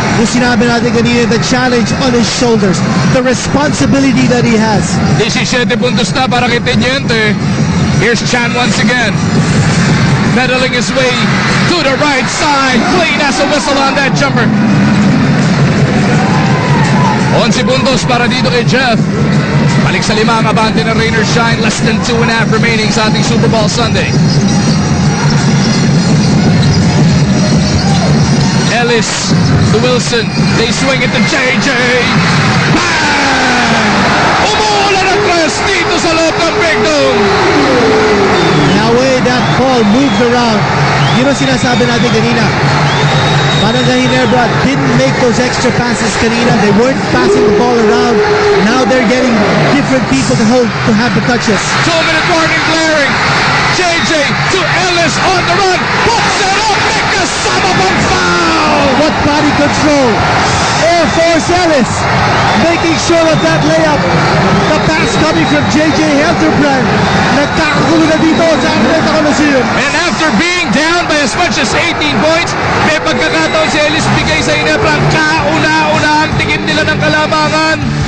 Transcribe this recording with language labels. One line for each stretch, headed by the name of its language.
Filipino: Yung sinabi natin kanina,
English: the challenge on his shoulders. The responsibility that he has.
Filipino: 17 puntos na para kay Teniente.
English: Here's Chan once again. Meddling his way to the right side. Clean as a whistle on that jumper.
Filipino: 11 puntos para dito kay Jeff. Balik sa 5 ang abante ng Rain or Shine.
English: Less than 2.5 remaining
Filipino: sa ating
English: Super Bowl Sunday. Ellis to Wilson. They swing it to JJ. Bang!
Filipino: Umuulan ang tres dito sa loob ng Big Dome.
English: The way that ball moved around.
Filipino: Yun ang sinasabi natin kanina.
English: Parang Ginebra didn't make those extra passes
Filipino: kanina.
English: They weren't passing the ball around. Now they're getting different people to have the touches. 2-minute warning glaring. JJ to Ellis on the run. Puts it up.
Filipino: Nick kasama pang foul.
English: What body control. Air Force Ellis making sure of that layup. The pass coming from JJ Hildebrand.
Filipino: Nagkakagulo na dito sa Araneta Coliseum.
English: And after being down by as much as 18 points,
Filipino: may pagkakataon si Ellis bigay sa Ginebra. Kauna-una ang tingin nila ng kalamangan.